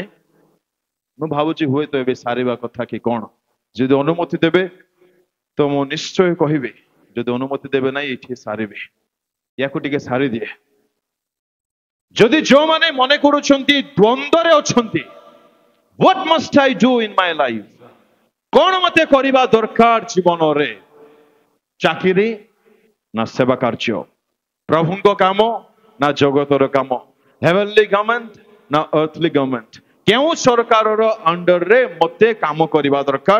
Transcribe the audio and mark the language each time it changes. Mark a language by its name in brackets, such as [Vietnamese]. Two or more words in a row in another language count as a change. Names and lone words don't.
[Odia] ମୁଁ ଭାବୁଛି ହୁଏତ ଏବେ ସାରିବା କଥା କି କଣ। ଯଦି ଅନୁମତି ଦେବେ ତ ମୁଁ ନିଶ୍ଚୟ କହିବି, ଯଦି ଅନୁମତି ଦେବେ ନାହିଁ ଏଠି ସାରିବି, ୟାକୁ ଟିକେ ସାରିଦିଏ। ଯଦି ଯୋଉମାନେ ମନେ କରୁଛନ୍ତି ଦ୍ୱନ୍ଦ୍ୱରେ ଅଛନ୍ତି, [English] what must I do in my life? [Odia] କଣ ମତେ କରିବା ଦରକାର ଜୀବନରେ? ଚାକିରି ନା ସେବା କାର୍ଯ୍ୟ? ପ୍ରଭୁଙ୍କ କାମ ନା ଜଗତର କାମ? [English] heavenly government [Odia] ନା [English] earthly government? [Odia] କେଉଁ ସରକାରର ଅଣ୍ଡରରେ ମତେ କାମ କରିବା ଦରକାର?